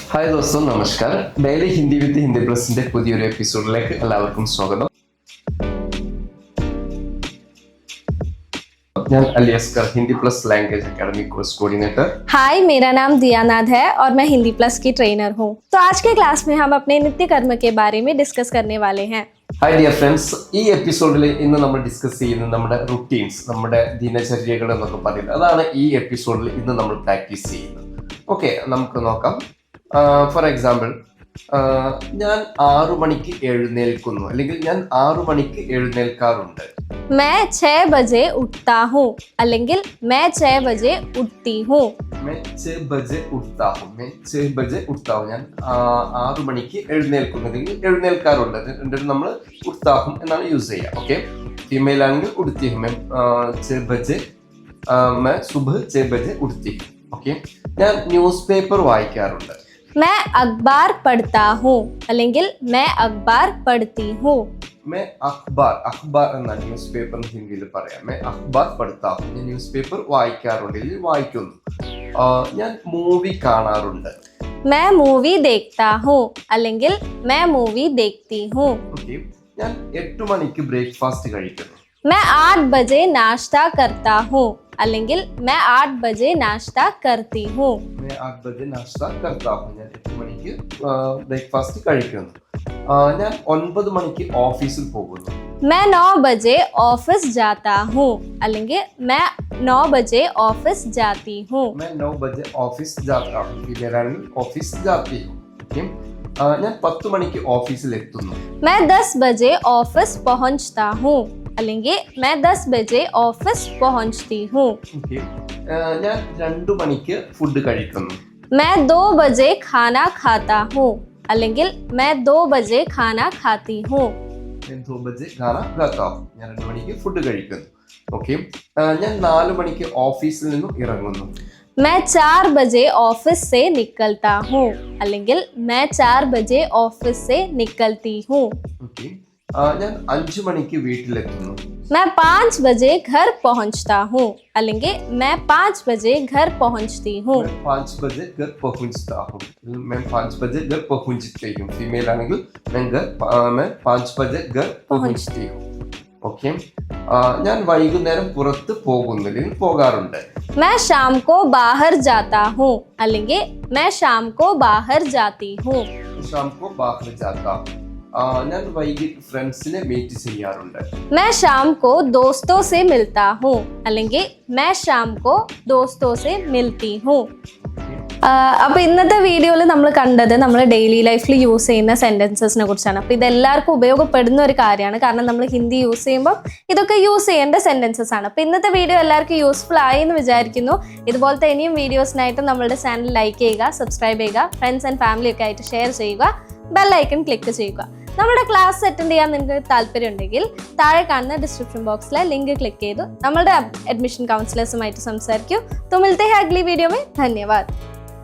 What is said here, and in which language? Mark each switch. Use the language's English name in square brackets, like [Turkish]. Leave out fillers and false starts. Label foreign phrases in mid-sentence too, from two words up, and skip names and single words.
[Malayalam] ഹായ് ദോസ്തോ, നമസ്കാരം. ഡെയിലി ഹിന്ദി വിത്ത് ഹിന്ദി പ്ലസിന്റെ പുതിയൊരു എപ്പിസോഡിലേക്ക് എല്ലാവർക്കും സ്വാഗതം. ഞാൻ अली असगर हिंदी प्लस [English] language academy course coordinator. [Hindi] हाय, मेरा नाम दियानाथ है और मैं हिंदी प्लस की ट्रेनर हूँ. तो आज के क्लास में हम अपने नित्य कर्म के बारे में डिस्कस करने वाले हैं. [English] hi dear friends, [Malayalam] ഈ എപ്പിസോഡിൽ ഇന്ന് നമ്മൾ ഡിസ്കസ് ചെയ്യുന്നത് നമ്മുടെ റുട്ടീൻസ്, നമ്മുടെ ദിനചര്യകൾ എന്നൊക്കെ പറയുന്നത്. അതാണ് ഈ എപ്പിസോഡിൽ ഇന്ന് നമ്മൾ പ്രാക്ടീസ് ചെയ്യുന്നത്. ഓക്കെ, നമുക്ക് നോക്കാം. [English] for example, [Malayalam] ഞാൻ 6 മണിക്ക് എഴുന്നേൽക്കുന്നു, അല്ലെങ്കിൽ ഞാൻ 6 മണിക്ക് എഴുന്നേൽക്കാറുണ്ട്. [Hindi] मैं 6 बजे उठता हूँ, അല്ലെങ്കിൽ मैं 6 बजे उठती हूँ. मैं 6 बजे उठता हूँ. मैं 6 बजे उठता हूँ. [Malayalam] ഞാൻ 6 മണിക്ക് എഴുന്നേൽക്കുന്നു, അല്ലെങ്കിൽ എഴുന്നേൽക്കാറുണ്ട്. എന്നിട്ട് നമ്മൾ ഉഠ്താഹും എന്നാണ് യൂസ് ചെയ്യുക. [Hindi] ഓക്കെ, ഫീമെയിൽ ആണെങ്കിൽ उठती हूँ. 6 बजे मैं सुबह 6 बजे उठती हूँ. [Malayalam] ഓക്കെ, ഞാൻ ന്യൂസ് പേപ്പർ വായിക്കാറുണ്ട്. [Hindi] मैं अखबार पढ़ता हूँ, അല്ലെങ്കിൽ मैं अखबार पढ़ती हूँ. मैं अखबार [Malayalam] എന്നാണ് ന്യൂസ് പേപ്പർ ഹിന്ദിയിൽ പറയാം. [Hindi] मैं अखबार पढ़ता हूँ. [Malayalam] ഞാൻ ന്യൂസ് പേപ്പർ വായിക്കാറുണ്ട്, അല്ലെങ്കിൽ വായിക്കുന്നു. ഞാൻ മൂവി കാണാറുണ്ട്. [Hindi] मैं मूवी देखता हूँ, അല്ലെങ്കിൽ मैं मूवी देखती हूँ. [Malayalam] ഓക്കെ, ഞാൻ 8 മണിക്ക് ബ്രേക്ക്ഫാസ്റ്റ് കഴിക്കുന്നു. [Hindi] मैं 8 बजे नाश्ता करता हूँ, അല്ലെങ്കിൽ मैं 8 बजे नाश्ता करती हूँ. मैं 8 बजे नाश्ता करता हूँ. [Malayalam] ഞാൻ 8 മണിക്ക് ബ്രേക്ക്ഫാസ്റ്റ് കഴിക്കുന്നു. ഞാൻ 9 മണിക്ക് ഓഫീസിൽ പോകുന്നു. [Hindi] मैं 9 बजे ऑफिस जाता हूँ, അല്ലെങ്കിൽ मैं 9 बजे ऑफिस जाती हूँ. मैं 9 बजे ऑफिस जाता हूँ. [Malayalam] ഫീമെയിലാണെങ്കിൽ ഓഫീസ് [Hindi] जाती हूँ. [Malayalam] ഓക്കെ, ഞാൻ 10 മണിക്ക് ഓഫീസിൽ എത്തുന്നു. [Hindi] मैं 10 बजे ऑफिस पहुँचता हूँ, അല്ലെങ്കിൽ मैं 10 बजे ऑफिस पहुँचती हूँ. [Malayalam] ഓക്കെ, ഞാൻ 2 മണിക്ക് ഫുഡ് കഴിക്കുന്നു. [Hindi] मैं 2 बजे खाना खाता हूँ, അല്ലെങ്കിൽ मैं 2 बजे खाना खाती हूँ. ഞാൻ 2 बजे खाना खाता हूँ. [Malayalam] ഞാൻ 2 മണിക്ക് ഫുഡ് കഴിക്കുന്നു. ഓക്കെ, ഞാൻ 4 മണിക്ക് ഓഫീസിൽ നിന്നും ഇറങ്ങുന്നു. [Hindi] मैं 4 बजे ऑफिस से निकलता हूँ, അല്ലെങ്കിൽ मैं 4 बजे ऑफिस से निकलती हूँ. [Malayalam] ഓക്കെ, ഞാൻ 5 മണിക്ക് വീട്ടിലെത്തുന്നു. [Hindi] मैं 5 बजे घर पहुंचता हूँ, അല്ലെങ്കിൽ मैं 5 बजे घर पहुंचती हूँ. मैं 5 बजे घर पहुंचता हूँ. मैं 5 बजे घर पहुंचती हूँ. फीमेल आनेंगे मैं 5 बजे घर पहुंचती हूँ. [Malayalam] ഓക്കെ, ഞാൻ വൈകുന്നേരം പുറത്ത് പോകുന്നു, അല്ലെങ്കിൽ പോകാറുണ്ട്. [Hindi] मैं शाम को बाहर जाता हूँ, അല്ലെങ്കിൽ मैं शाम को बाहर जाती हूँ. शाम को बाहर जाता हूँ. [Malayalam] ഞാൻ വൈകിട്ട് ഫ്രണ്ട്സിനെ മീറ്റ് ചെയ്യാറുണ്ട്. [Hindi] मैं शाम को दोस्तों से मिलता हूँ, അല്ലെങ്കിൽ मैं शाम को दोस्तों से मिलती हूँ. [Malayalam] അപ്പോൾ ഇന്നത്തെ വീഡിയോയിൽ നമ്മൾ കണ്ടത് നമ്മൾ [English] daily life [Malayalam] യൂസ് ചെയ്യുന്ന സെൻറ്റൻസസിനെ കുറിച്ചാണ്. അപ്പോൾ ഇതെല്ലാവർക്കും ഉപയോഗപ്പെടുന്ന ഒരു കാര്യമാണ്, കാരണം നമ്മൾ ഹിന്ദി യൂസ് ചെയ്യുമ്പോൾ ഇതൊക്കെ യൂസ് ചെയ്യേണ്ട സെൻറ്റൻസസ് ആണ്. അപ്പോൾ ഇന്നത്തെ വീഡിയോ എല്ലാവർക്കും യൂസ്ഫുൾ ആയി എന്ന് വിചാരിക്കുന്നു. ഇതുപോലത്തെ ഇനിയും വീഡിയോസിനായിട്ട് നമ്മളുടെ ചാനൽ ലൈക്ക് ചെയ്യുക, സബ്സ്ക്രൈബ് ചെയ്യുക, [English] friends and family [Malayalam] ഒക്കെ ആയിട്ട് ഷെയർ ചെയ്യുക, [English] bell icon [Malayalam] ക്ലിക്ക് ചെയ്യുക. നമ്മുടെ ക്ലാസ് അറ്റൻഡ് ചെയ്യാൻ നിങ്ങൾക്ക് താല്പര്യം ഉണ്ടെങ്കിൽ താഴെ കാണുന്ന [English] description box [Malayalam] ലിങ്ക് ക്ലിക്ക് ചെയ്തു നമ്മളുടെ അഡ്മിഷൻ കൗൺസിലേഴ്സുമായിട്ട് സംസാരിക്കൂ. [Hindi] तो मिलते हैं अगली वीडियो में. धन्यवाद.